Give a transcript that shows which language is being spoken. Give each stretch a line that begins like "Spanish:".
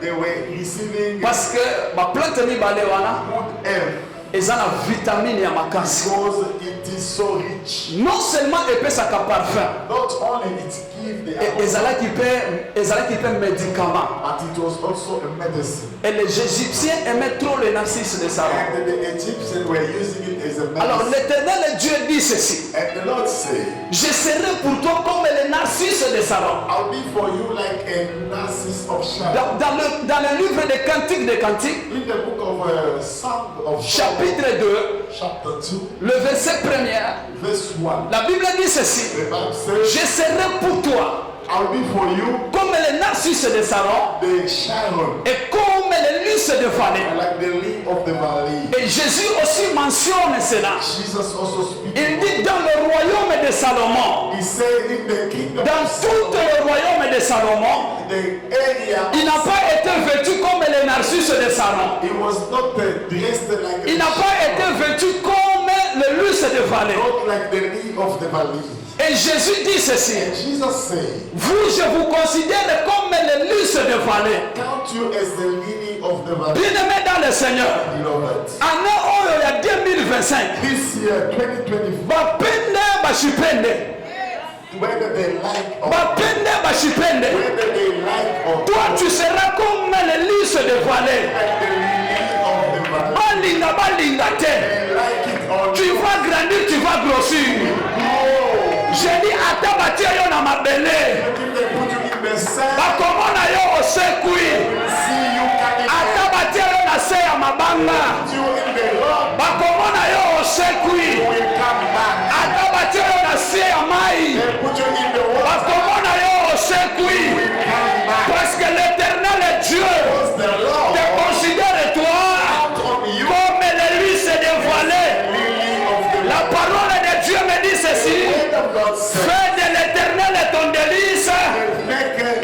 English: they were receiving
French: parce que
Lingala: baplante mibale wana
English: good health
Lingala: eza na vitamine ya makasi.
English: because it is so rich.
French: Non seulement
Lingala: epesaka
French: parfum,
English: Not only it gives the aroma,
Lingala: ezalaki pe médicament.
English: but it was also a medicine.
French: Et les Égyptiens aimaient trop les narcisses de Saron.
English: And the Egyptians were using it as a
French: Alors
English: medicine.
French: l'Éternel Dieu dit ceci:
English: And the Lord said,
French: je serai pour toi comme les narcisses de Saron.
English: I'll be for you like a narcissus of Sharon.
French: Dans le livre des Cantiques des Cantiques,
English: In the book of Song of Sharon,
French: chapitre 2,
English: chapter 2,
French: le verset 1er,
English: verse 1,
French: la Bible dit ceci:
English: the Bible says,
French: je serai pour toi
English: I'll be for you
French: comme les narcisses de Saron
English: the Sharon,
French: et comme les lys de vallée.
English: like the lily of the valley.
French: Et Jésus aussi mentionne cela.
English: Jesus also speaks.
French: Il dit dans le royaume de Salomon,
English: He said in the kingdom,
French: dans tout le royaume de Salomon,
English: the area,
French: il n'a pas été vêtu comme les narcisses de Saron.
English: he was not dressed like
French: Il n'a pas été vêtu comme le lys de vallée.
English: not like the lily of the valley.
French: Et Jésus dit ceci:
English: And Jesus said,
French: vous, je vous considère comme les lys de vallée.
English: count you as the lily of the valley,
French: Bien-aimés dans le Seigneur,
English: beloved.
Lingala: année oyo ya 2025,
English: This year, 2025,
Lingala: bapende bashipende,
English: whether they like or
Lingala: bapende bashipende,
English: whether they like or
French: toi tu seras comme les lys de vallée.
English: like the lily of the valley,
Lingala: Balinga balinga te,
English: they like it or
French: tu vas grandir, tu vas grossir.
English: grow.
French: J'ai dit
Lingala: ata batia yo na mabele,
English: If they put you in the sand,
Lingala: bakomona yo osekui.
English: see you coming
Lingala: Ata batia yo na se ya mabanga,
English: you in the rock,
Lingala: bakomona yo osekui.
English: you will come back.
Lingala: Ata batia yo na se ya mai,
English: They put you in the water,
Lingala: bakomona yo osekui.
English: you will come back.
French: Parce que l'Éternel est Dieu
English: Because the Lord
French: te considère toi
English: out of you,
French: comme les lys dévoilés.
English: lily of the
French: La parole de Dieu me dit ceci:
English: word of God said,
French: fais de l'Éternel ton délice,
English: make it,